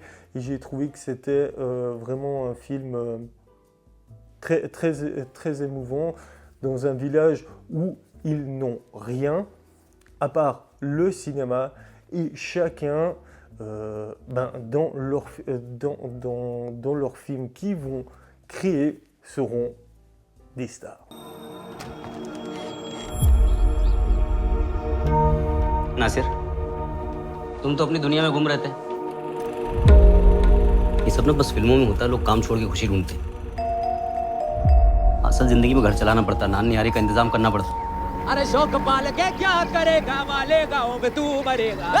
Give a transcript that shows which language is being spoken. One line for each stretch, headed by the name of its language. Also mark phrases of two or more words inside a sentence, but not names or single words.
French: Et j'ai trouvé que c'était vraiment un film très émouvant dans un village où ils n'ont rien à part le cinéma et chacun dans leurs films qu'ils vont créer seront des stars.
Hindi: नासिर, तुम तो अपनी दुनिया में घूम रहे थे। ये सब ना बस फिल्मों में होता है, लोग काम छोड़ के खुशी ढूंढते। असल जिंदगी में घर चलाना पड़ता, नान निहारी का इंतजाम करना पड़ता। अरे शौक पाल के क्या करेगा, माले गाँव में तू मरेगा।